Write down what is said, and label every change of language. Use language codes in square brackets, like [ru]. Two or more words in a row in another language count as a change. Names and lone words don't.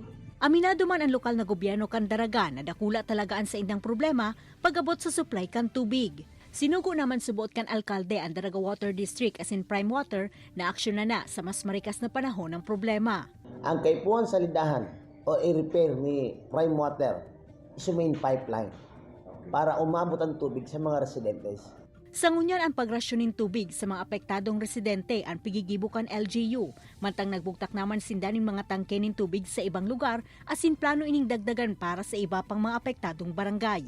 [bik] Aminado man ang lokal na gobyerno kan Daraga na dakula talagaan sa indang problema pag-abot sa supply kan tubig. Sinugo naman subuot kan alkalde ang Daraga Water District [en] as in [bik] Prime Water na aksyon na sa mas marikas na panahon ng problema. Ang kaipuan sa lidahan o i-repair ni Prime Water is yung [en] main pipeline [bik] para umabot ang tubig sa mga residentes. Sa ngunyan ang pagrasyonin tubig sa mga apektadong residente ang pigigibukan LGU, mantang nagbuktak naman sindaning mga tangke ng tubig sa ibang lugar asin plano ining dagdagan para sa iba pang mga apektadong barangay.